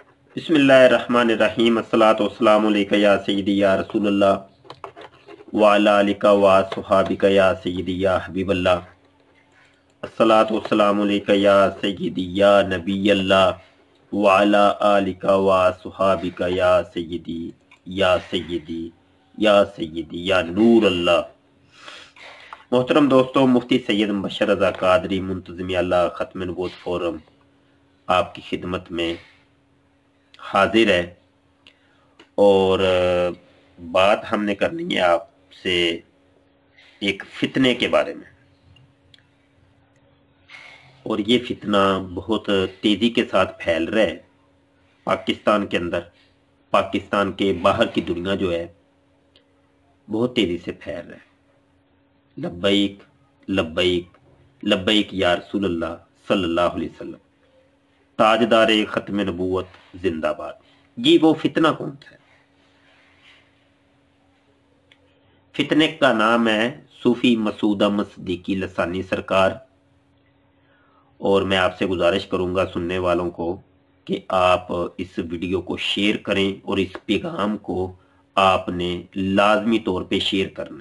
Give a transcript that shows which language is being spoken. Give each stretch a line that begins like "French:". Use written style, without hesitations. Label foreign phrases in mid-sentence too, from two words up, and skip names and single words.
Arabic: بسم الله الرحمن الرحيم الصلاة والسلام عليك يا سيدي يا رسول الله وعلى آلك وأصحابك يا سيدي يا حبيب الله الصلاة والسلام عليك يا سيدي يا نبي الله وعلى آلك وأصحابك يا سيدي يا سيدي يا سيدي يا نور الله.
Urdu: محترم دوستوں، مفتی سید مبشر رضا قادری منتظم اعلیٰ ختم نبوت فورم آپ کی خدمت میں حاضر ہے اور بات ہم نے کرنی ہے آپ سے ایک فتنے کے بارے میں. اور یہ فتنہ بہت تیزی کے ساتھ پھیل رہا ہے پاکستان کے اندر. پاکستان کے باہر کی دنیا جو ہے بہت تیزی سے پھیل رہا ہے.
Arabic: لبيك لبيك لبيك يا رسول الله صلى الله عليه وسلم,
Urdu: تاجدار ختم نبوت زندہ باد. یہ وہ فتنہ کون سا ہے? فتنے کا نام ہے صوفی مسعود احمد صدیقی لسانی سرکار. اور میں آپ سے گزارش کروں گا سننے والوں کو کہ آپ اس ویڈیو کو شیئر کریں اور اس پیغام کو آپ نے لازمی طور پہ شیئر کرنا ہے.